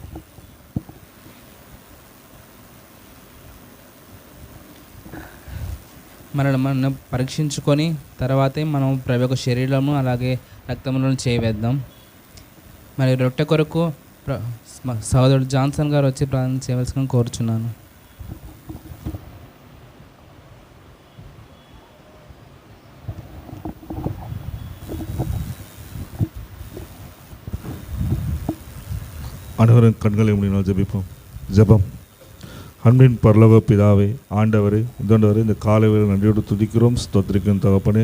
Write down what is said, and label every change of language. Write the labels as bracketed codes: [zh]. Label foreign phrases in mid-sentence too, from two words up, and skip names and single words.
[te] మనం పరీక్షించుకొని తర్వాతే మనం ప్రభు యొక్క శరీరము అలాగే రక్తములను చేయవేద్దాం. మరి రొట్టె కొరకు సహోదరుడు జాన్సన్ గారు వచ్చి ప్రార్థన చేయవలసిన కోరుచున్నాను. [ta] அனைவரும் கண்களை முடினால் ஜெபிப்போம். ஜெபம். அன்பின் பரலோக பிதாவே, ஆண்டவரே, இதோண்டவரே, இந்த காலை வேளை நன்றியோடு துதிக்கிறோம், ஸ்தோத்திரிக்கும் தகப்பனே.